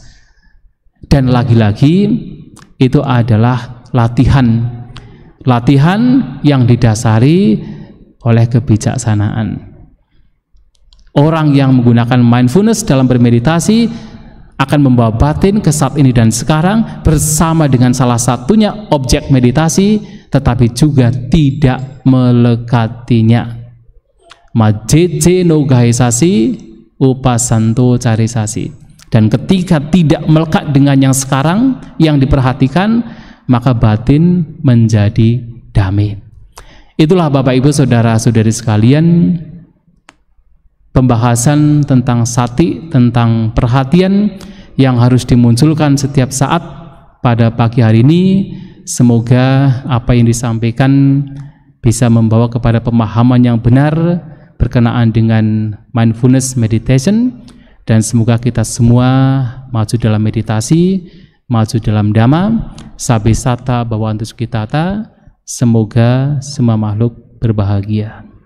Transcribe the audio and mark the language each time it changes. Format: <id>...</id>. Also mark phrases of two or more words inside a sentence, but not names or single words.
<id>Dan lagi-lagi itu adalah latihan yang didasari oleh kebijaksanaan. Orang yang menggunakan mindfulness dalam bermeditasi akan membawa batin ke saat ini dan sekarang bersama dengan salah satunya objek meditasi, tetapi juga tidak melekatinya. Majece no gahisasi upasanto carisasi. Dan ketika tidak melekat dengan yang sekarang yang diperhatikan, maka batin menjadi damai. Itulah Bapak Ibu saudara-saudari sekalian, pembahasan tentang sati, tentang perhatian yang harus dimunculkan setiap saat pada pagi hari ini. Semoga apa yang disampaikan bisa membawa kepada pemahaman yang benar berkenaan dengan</id> <en>mindfulness meditation,</en> <id>dan semoga kita semua maju dalam meditasi, maju dalam dhamma,</id> <pi>sabe sata bhavantu sukhitata.</pi> <id>Semoga semua makhluk berbahagia.</id>